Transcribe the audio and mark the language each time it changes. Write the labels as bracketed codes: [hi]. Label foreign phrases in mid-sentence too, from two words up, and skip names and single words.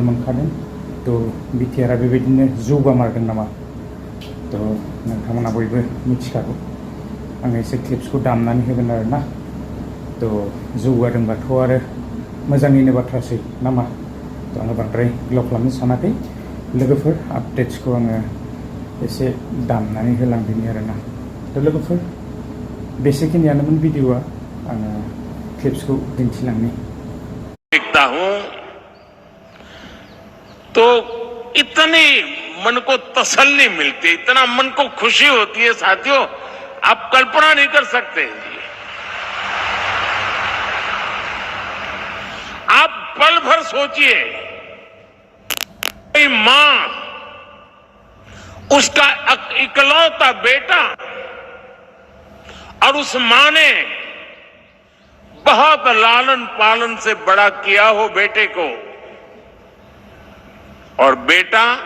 [brx] मोनखादों थ' बिटिआरआ बेबायदिनो जौगामारदों नामा थ' नोंथांमोना बयबो मिथिखागौ आङो एसे क्लिप्सखौ दामनानै होगोन आरो ना थ' जौगादोंबाथ' आरो मोजाङैनो बाथ्रासै नामा थ' आङो बांद्राय गोलाव खालामनो सानाखै लोगोफोर आपडेट्सखौ आङो एसे दामनानै होलांदिनि आरोना थ' लोगोफोर बेसेखिनियानोमोन भिडिअआ आङो क्लिप्सखौ दिन्थिलांनि [hi] देखता हूं तो इतनी मन को तसल्ली मिलती, इतना मन को खुशी होती है साथियों, आप कल्पना नहीं कर सकते। आप पल भर सोचिए, कोई मां उसका इकलौता बेटा और उस मां ने बहुत लालन पालन से बड़ा किया हो बेटे को, और बेटा